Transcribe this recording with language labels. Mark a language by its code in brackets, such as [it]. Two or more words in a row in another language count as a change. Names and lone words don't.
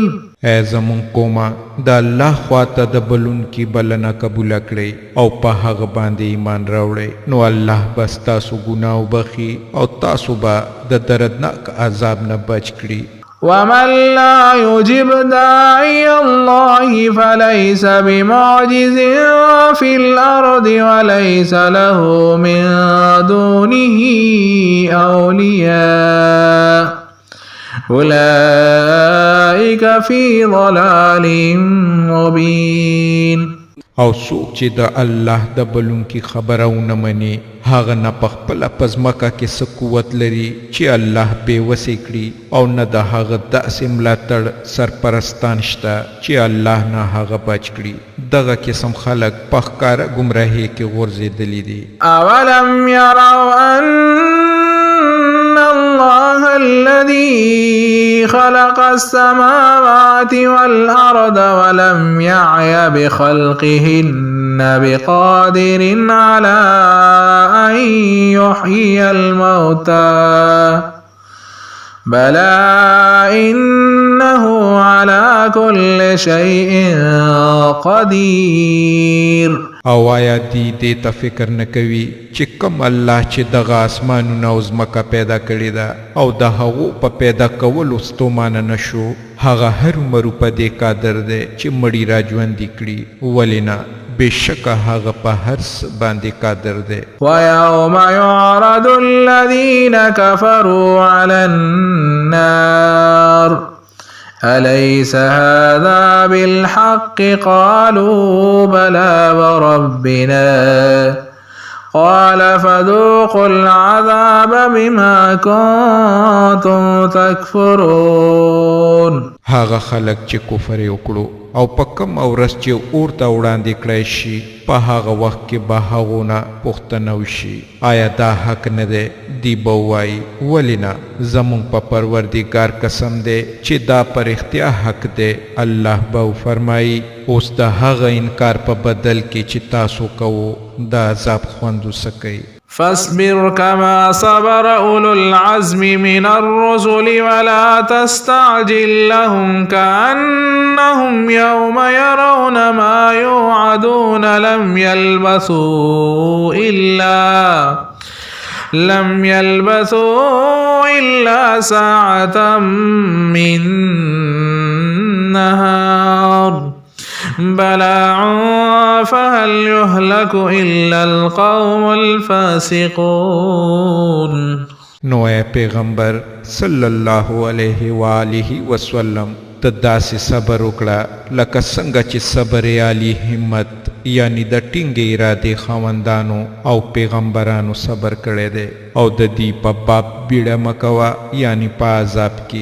[ps] ای زمون قومه د الله خواته د بلونکي بلنه قبوله کړئ او په هغه باندې ایمان راوړئ نو الله به ستاسو ګناه وبخي او تاسو به د دردناک عذاب نه بچ کړي [ar] ومن لا يجب داعي الله فليس بمعجز في الأرض وليس له من دونه أولياء أولئك في ضلال مبين [ps] او څوک چې د الله د بلونکي خبره ونه مني هغه نه په خپله په ځمکه کې څه قوت لري چې الله بېوسې کړي او نه د هغه داسې ملاتړ سرپرستان شته چې الله نه هغه بچ کړي دغه قسم خلک په ښکاره ګمراهۍ کې غورځېدلي دي [ar] اولم يروا أن الله الذي خلق السماوات والأرض ولم يعي بخلقهن بقادر على أن يحيي الموتى بلى إنه على كل شيء قدير [ps] او آیا دی دیتا فکر نکوي چې کم الله چې دغه اسمانونه او ځمکه پیدا کړې ده او د هغو په پیدا کولو ستومانه نشو هغه هرومرو په دې قادر دی چې مړي را ژوندي کړي ولې نه بشکه هغه په هر څه باندې قادر دی [ar] ويوم يعرض الذين كفروا على النار أليس هذا بالحق قالوا بلى وربنا قال فذوقوا العذاب بما كنتم تكفرون. [ps] هغه خلک چې کفر یې وکړو او په کم ورځ چې اور ته وړاندې کړی شي په هغه وخت کې به هغو نه پوښتنه وشي آیا دا حق نه دی؟ دی به ووایي ولې نه، زموږ په پروردګار قسم دی چې دا په رښتیا حق دی. الله به وفرمایي اوس د هغه انکار په بدل کې چې تاسو کوو د عذاب خوند وڅکئ. [ar] فاصبر كما صبر أولو العزم من الرسل ولا تستعجل لهم كأنهم يوم يرون ما يوعدون لم يلبثوا إلا ساعة من نهار بلاغ فهل يهلك إلا القوم الفاسقون. [ps] نو اے پیغمبر [ar] صلی الله علیه و آله وسلم [ps] ته داسې صبر وکړه لکه څنګه چې صبر عالی همت یعنی د ټینګې ارادې خاوندانو او پیغمبرانو صبر کړی دی او د دې په باب بیړه مکوه یعنی په عذاب کې.